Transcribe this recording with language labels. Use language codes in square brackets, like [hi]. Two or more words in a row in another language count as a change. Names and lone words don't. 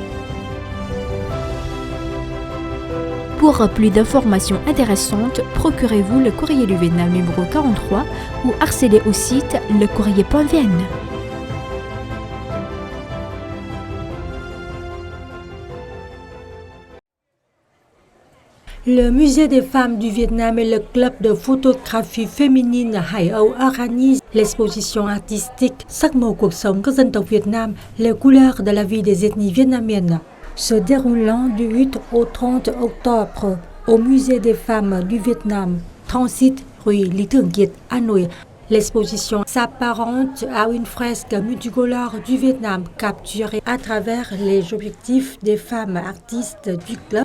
[fr] Pour plus d'informations intéressantes, procurez-vous le Courrier du Vietnam numéro 43 ou accédez au site lecourrier.vn. Le Musée des femmes du Vietnam et le club de photographie féminine Hải Âu organisent l'exposition artistique Sắc màu cuộc sống các dân tộc Việt Nam, les couleurs de la vie des ethnies vietnamiennes, se déroulant du 8 au 30 octobre au Musée des femmes du Vietnam, 37 rue Lý Thường Kiệt, Hà Nội. L'exposition s'apparente à une fresque multicolore du Vietnam capturée à travers les objectifs des femmes artistes du club.